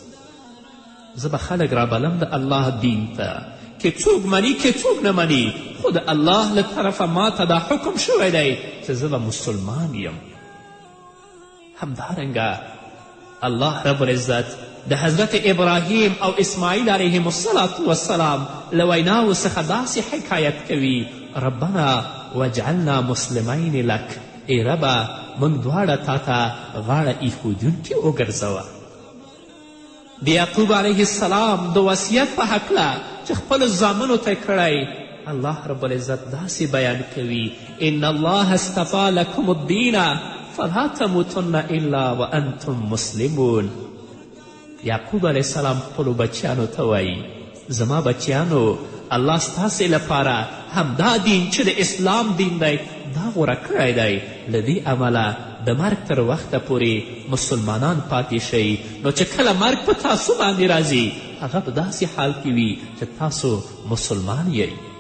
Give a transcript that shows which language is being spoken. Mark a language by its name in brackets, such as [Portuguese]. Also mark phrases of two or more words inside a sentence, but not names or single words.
[Pashto] زه به خلک رابلم د الله دین ته، که څوک مني که څوک نه مني، خو د الله له طرفه ما ته دا حکم شوی دی چې زه به مسلمان یم. همدارنګه الله رب العزت د حضرت ابراهیم او اسماعیل [Arabic] علیهم الصلاة والسلام [Pashto] له ویناو څخه داسې حکایت کوي: [Arabic] ربنا وجعلنا مسلمین لک، [Pashto] ای ربه موږ دواړه تا ته غاړه ایښودونکي وګرځوه. د یعقوب [Arabic] علیه السلام [Pashto] د وصیت په هکله چې خپلو زامنو ته کړی، الله رب العزت داسې بیان کوي: [Arabic] ان الله اصطفی لکم الدین فلا تموتن الا وانتم مسلمون. [Pashto] یعقوب [Arabic] علیه السلام [Pashto] خپلو بچیانو ته وایي: زما بچیانو، الله ستاسې لپاره همدا دین چې د اسلام دین دی دا غوره کړی دی. له دې امله د مرګ تر وخته پورې مسلمانان پاتې شئ، نو چې کله مرګ په تاسو باندې راځي، هغه په داسې حال کې وي چې تاسو مسلمان یئ.